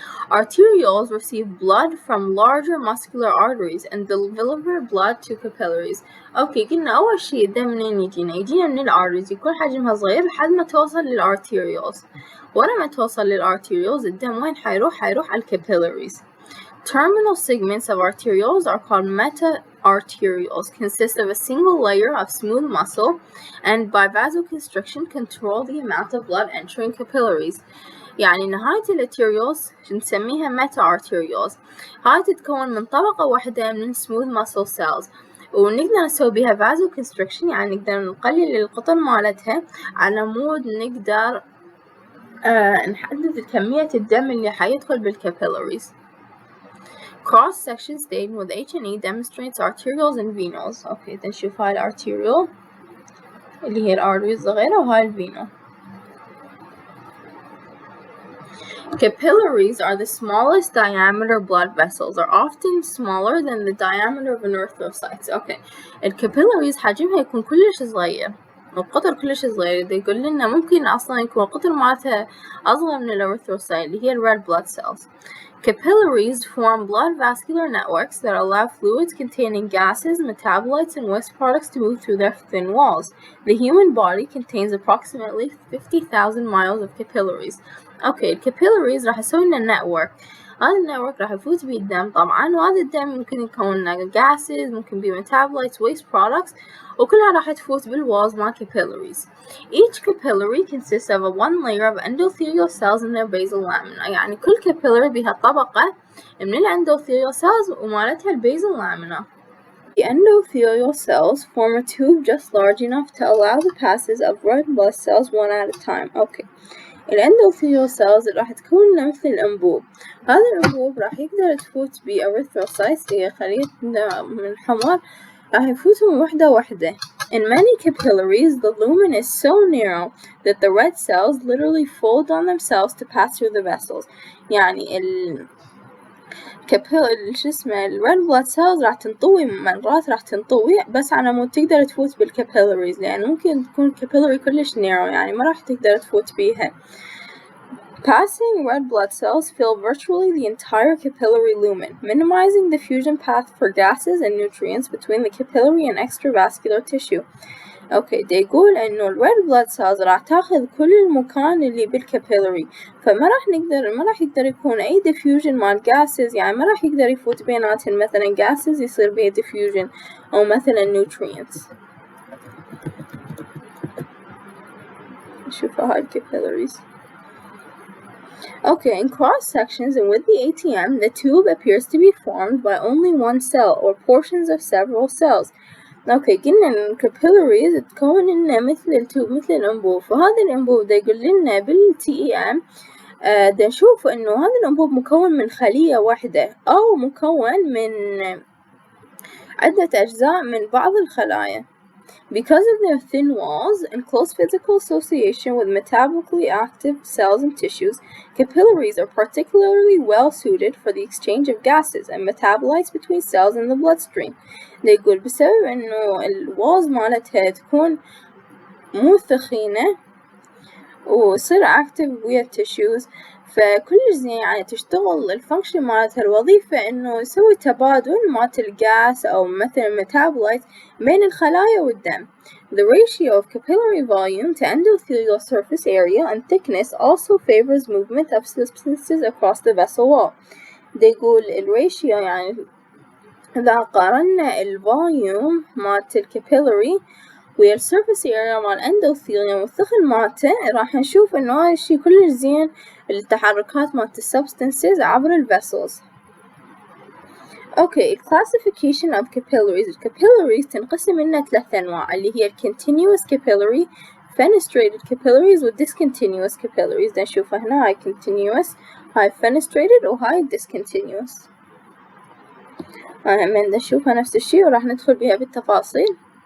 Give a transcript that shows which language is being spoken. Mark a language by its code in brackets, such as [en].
[en] Arterioles receive blood from larger muscular arteries and deliver blood to capillaries. [ar] اوكي قلنا اول شي الدم منين يجينا من الارتريز، يكون حجمها صغير لحد ما توصل للارتيريولز. ورا ما توصل للارتيريولز الدم وين حيروح على الكابيلاريز. [en] Terminal segments of arterioles are called meta-arterioles, consist of a single layer of smooth muscle, and by vasoconstriction control the amount of blood entering capillaries. [ar] يعني نهاية الارتيريولز نسميها meta-arterioles. هاي تتكون من طبقة واحدة من smooth muscle cells، ونقدر نسوي بيها vasoconstriction يعني نقدر نقلل القطر مالتها على مود نقدر نحدد كمية الدم اللي حيدخل بالكابيلاريز. [en] Cross section stain with H&E demonstrates arterioles and venules. [ar] اوكي نشوف هاي الارتيريول اللي هي الارتريز الصغيرة وهاي الفينول. [en] Capillaries are the smallest diameter blood vessels, are often smaller than the diameter of an erythrocyte. [ar] اوكي الكابيلاريز حجمها يكون كلش صغير والقطر كلش صغير. يقول لنا ممكن اصلا يكون القطر مالتها اصغر من الاريثروسايت اللي هي red blood cells. [en] Capillaries form blood vascular networks that allow fluids containing gases, metabolites, and waste products to move through their thin walls. The human body contains approximately 50,000 miles of capillaries. [ar] اوكي الكابيلاريز راح يسوي لنا network. هذا النتورك راح يفوت بيه الدم طبعا، وهذا الدم ممكن يكون gases، ممكن بيه metabolites، waste products، وكلها راح تفوت بالوالز مال capillaries. [en] Each capillary consists of one layer of endothelial cells in their basal lamina. [ar] يعني كل capillary بيها طبقة من endothelial cells ومالتها basal lamina. [en] The endothelial cells form a tube just large enough to allow the passage of red blood cells one at a time. Okay. [ar] الاندوثيليال سيلز راح تكون مثل الأنبوب. هذا الأنبوب راح يقدر تفوت بيه erythrocytes هي خلية من الحمر، راح يفوتون وحدة وحدة. [en] In many capillaries, the lumen is so narrow that the red cells literally fold on themselves to pass through the vessels. [ar] يعني شو اسمه الred blood cells راح تنطوي مرات، راح تنطوي بس على مود تقدر تفوت بالcapillaries، لأن ممكن تكون capillary كلش narrow يعني ما راح تقدر تفوت بيها. [en] Passing red blood cells fill virtually the entire capillary lumen, minimizing the fusion path for gases and nutrients between the capillary and extravascular tissue. [ar] اوكي يقول انه الred blood cells راح تاخذ كل المكان اللي بالكابيلاري، فما راح يقدر يكون اي diffusion مال gases، يعني ما راح يقدر يفوت بيناتهم مثلا gases يصير بيه diffusion او مثلا nutrients. نشوف هاي الكابيلاريز. [en] Okay, in cross sections and with the ATM, the tube appears to be formed by only one cell or portions of several cells. [ar] اوكي قلنا ان الكابيلاريز تكون لنا مثل التوب مثل الانبوب، فهذا الانبوب دا يقول لنا بالTEM دا نشوف انه هذا الانبوب مكون من خلية واحدة او مكون من عدة اجزاء من بعض الخلايا. [en] Because of their thin walls and close physical association with metabolically active cells and tissues, capillaries are particularly well suited for the exchange of gases and metabolites between cells in the bloodstream. [ar] يقول بسبب إنه الوالز مالتها تكون مو ثخينة ويصير active ويا التشوز، فكلش زين يعني تشتغل الفانكشن مالتها الوظيفة إنه يسوي تبادل مالت الغاز أو مثلا metabolites بين الخلايا والدم. [en] The ratio of capillary volume to endothelial surface area and thickness also favors movement of substances across the vessel wall. [ar] يقول الراتيو يعني إذا قارنا الفوليوم مالت الكابيلاري ويا السيرفيس اريا مال الاندوثيليوم والثخن مالته، راح نشوف انه هذا الشي كلش زين للتحركات مالت السبستانسز عبر الفيسلز. [en] Okay classification of capillaries. [ar] الكابيلاريز تنقسم لنا 3 انواع اللي هي continuous capillary, fenestrated capillaries و discontinuous capillaries. نشوفها هنا هاي continuous، هاي fenestrated وهاي discontinuous. من نشوفها نفس الشي وراح ندخل بها بالتفاصيل.